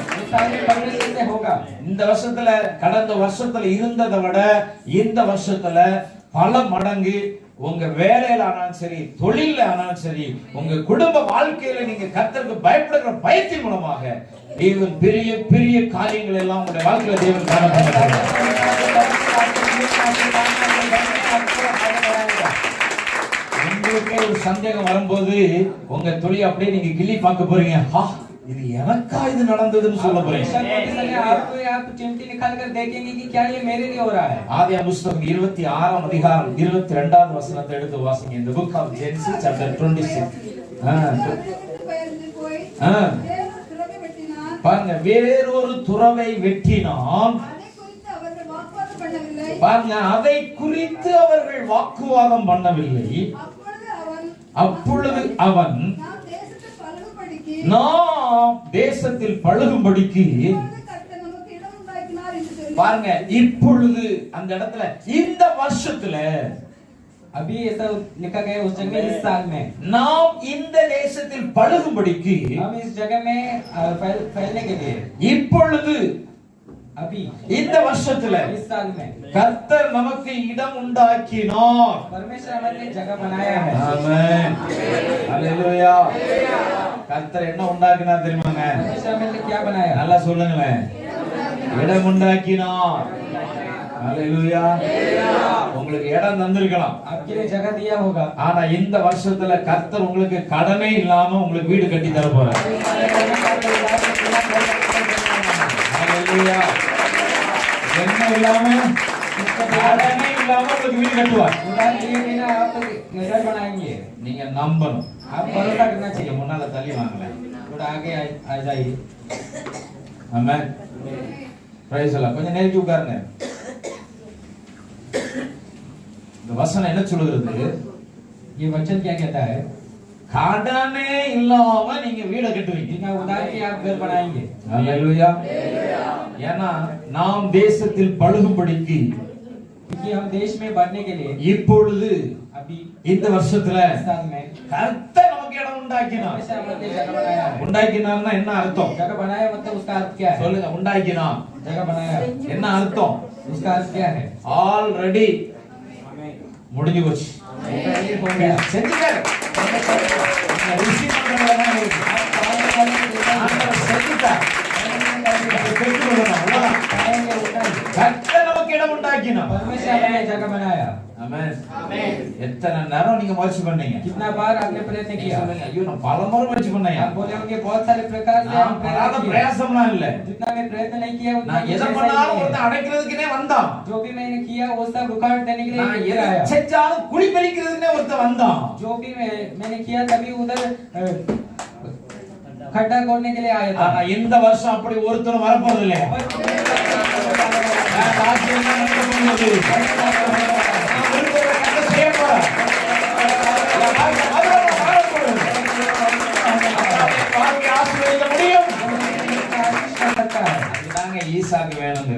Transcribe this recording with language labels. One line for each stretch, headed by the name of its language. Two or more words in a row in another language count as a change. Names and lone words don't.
Tamil: இந்த வருஷத்துல கடந்த வருஷத்துல இருந்ததை விட இந்த வருஷத்துல பல மடங்கு உங்க வேலையில ஆனாலும் சரி, தொழில ஆனாலும் சரி, உங்க குடும்ப வாழ்க்கையில நீங்க கர்த்தருக்கு பயப்படுகிற பயத்தின் மூலமாக தேவன் பெரிய பெரிய காரியங்கள் எல்லாம் உங்களுடைய வாழ்க்கையில தேவன் காணப்படுகிறார். உங்களுக்கு ஒரு சந்தேகம் வரும்போது உங்க தொழில் அப்படியே நீங்க கிள்ளி பார்க்க போறீங்க. இது எனக்கா இது நடந்ததுன்னு சொல்ல போறீங்க.
Hindi: आप चिमटी निकाल कर देखेंगे कि क्या ये मेरे लिए हो रहा है।
Tamil: ஆதியாகமம் புத்தகம் 26ஆம் அதிகாரம் 22வது வசனத்தை எடுத்து வாசிங்க.
English: இந்த book of Genesis chapter 26.
Tamil: பாருங்க, வேறொரு துறவை வெட்டினான். பாருங்க, அதை குறித்து அவர்கள் வாக்குவாதம் பண்ணவில்லை. அப்பொழுது அவன் நாம் தேசத்தில் பழுகும்படிக்கு, பாருங்க, இப்பொழுது அந்த இடத்துல இந்த வருஷத்துல
Hindi: अभी ऐसा लिखा गया उस जगह में इस साल में
Tamil: நாம் இந்த தேசத்தில் பழுகும்படிக்கு,
Hindi: हम इस जगह में फैलने के लिए
Tamil: இப்பொழுது
Hindi: अभी
Tamil: இந்த வருஷத்துல
Hindi: इस साल में
Tamil: கர்த்தர் நமக்கு இடம் உண்டாக்கினார்.
Hindi: परमेश्वर हमारे लिए जगह बनाया है।
Tamil: ஆமென் ஹalleluya. கர்த்தர் என்ன உண்டாக்கினார் தெரியுமாங்க?
Hindi: परमेश्वर हमारे लिए क्या बनाया?
Tamil: நல்லா சொல்லுங்களேன். இடம் உண்டாக்கினார். ஹalleluya. உங்களுக்கு இடம் தந்திருக்கலாம்,
Hindi: आपके लिए जगह दिया होगा,
Tamil: ஆனா இந்த வருஷத்துல கர்த்தர் உங்களுக்கு கடனே இல்லாம உங்களுக்கு வீடு கட்டி தர போறார். ஹalleluya. என்ன இல்லாம, கடனே இல்லாம உங்களுக்கு வீடு கட்டுவார்.
Hindi: उधार लिए बिना आप घर बनाएंगे।
Tamil: நீங்க நம்பணும்.
Hindi: आप भरोसा करना
Tamil: நீங்க
Hindi: चाहिए।
Tamil: முன்னால தள்ளி வாங்கல.
Hindi: थोड़ा आगे आ जाइए।
Tamil: ஆமென். பிரைஸ் எல்லாம் கொஞ்சம் நெருக்கி உட்காருங்க. இந்த வசனம் என்ன சொல்லுகிறது?
Hindi: ये वचन क्या कहता है?
Tamil: கடனே இல்லாம நீங்க வீடு கட்டுவீங்க.
Hindi: बिना उधार के आप घर बनाएंगे।
Tamil: ஹalleluya. ஏன்னா நாம் தேசத்தில் பழுகும்படிக்கு,
Hindi: क्योंकि हम देश में बढ़ने के लिए
Tamil: இப்பொழுது
Hindi: अभी
Tamil: இந்த வருஷத்துல
Hindi: इस साल में
Tamil: கர்த்தர் நமக்கு இடம் உண்டாக்கினார்.
Hindi: परमेश्वर हमारे लिए जगह बनाया है।
Tamil: உண்டாக்கினார்னா என்ன அர்த்தம்?
Hindi: जगह बनाया मतलब उसका अर्थ क्या है?
Tamil: சொல்லுங்க. உண்டாக்கினார்
Hindi: जगह बनाया
Tamil: என்ன அர்த்தம்?
Hindi: उसका अर्थ क्या है?
Tamil: ஆல்ரெடி முடிஞ்சு போச்சு.
Hindi: हो गया।
Tamil: செஞ்சுட்டாரு. ரிசீவ் பண்றதெல்லாம் இருக்கு. ஆண்டவர் செஞ்சுட்டார். பெற்றுக்கொள்ளணும். அவ்வளவுதான். கர்த்தர் நமக்கு இடம் உண்டாக்கினார்.
Hindi: परमेश्वर हमारे लिए जगह बनाया।
Tamil: ஆமென். எத்தனை நேரம் நீங்க முயற்சி பண்ணீங்க?
Hindi: कितना बार आपने प्रयत्न
Tamil: நீங்க
Hindi: किया?
Tamil: சொல்லுங்க, ஐயோ நான் பல முறை முயற்சி பண்ணேன்.
Hindi: आप बोले होंगे बहुत सारे प्रकार से हम
Tamil: நான் படாத
Hindi: प्रयत्न किए।
Tamil: பிரயாசம்லாம் இல்ல.
Hindi: जितना मैं प्रयत्न नहीं किया उतना
Tamil: நான்
Hindi: मुझे
Tamil: எதை
Hindi: सही
Tamil: பண்ணாலும்
Hindi: नहीं
Tamil: ஒருத்தன்
Hindi: है।
Tamil: அடைக்கிறதுக்குனே வந்தான்.
Hindi: जो भी मैंने किया वो सब रुकावट देने के लिए
Tamil: நான்
Hindi: इधर
Tamil: எதை
Hindi: आया।
Tamil: செஞ்சாலும் குழி பறிக்கிறதுக்குனே ஒருத்தன் வந்தான்.
Hindi: जो भी मैंने किया तभी उधर खड्डा खोदने के लिए आया था।
Tamil: ஆனா இந்த வருஷம் அப்படி ஒருத்தரும் வரப்போறது இல்ல. நான் பாக்கி என்ன நடக்க போகுது? நான் விரும்புறத கத்த செய்ய போறேன். பாக்கி ஆசீர்வதிக்க முடியும். அதுதாங்க ஈசாக்கு வேணுங்கிறது.